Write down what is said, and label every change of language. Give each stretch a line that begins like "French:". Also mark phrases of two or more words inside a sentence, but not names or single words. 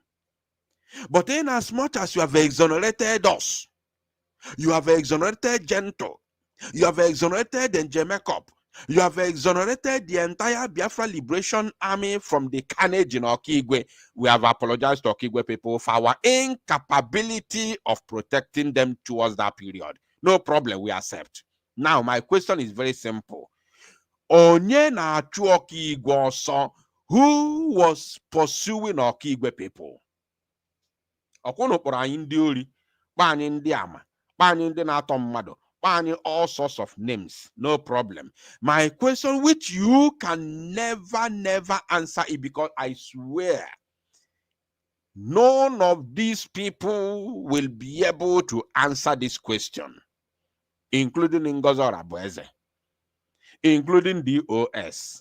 English: But in as much as you have exonerated us, you have exonerated Gentle, you have exonerated Njemekop, you have exonerated the entire Biafra Liberation Army from the carnage in Okigwe. We have apologized to Okigwe people for our incapability of protecting them towards that period. No problem, we accept. Now, my question is very simple.
Igbo: Onye na-achụ Okigwe ọsọ,
English: who was pursuing Okigwe people?
Igbo: Ọkwụnụ kpọrọ anyị ndị ori, kpọ anyị ndị ama, kpọ anyị ndị na-atọ mmadụ, kpọ anyị
English: all sorts of names. No problem. My question, which you can never answer it, because I swear none of these people will be able to answer this question, including Ngozo Rabueze, including DOS.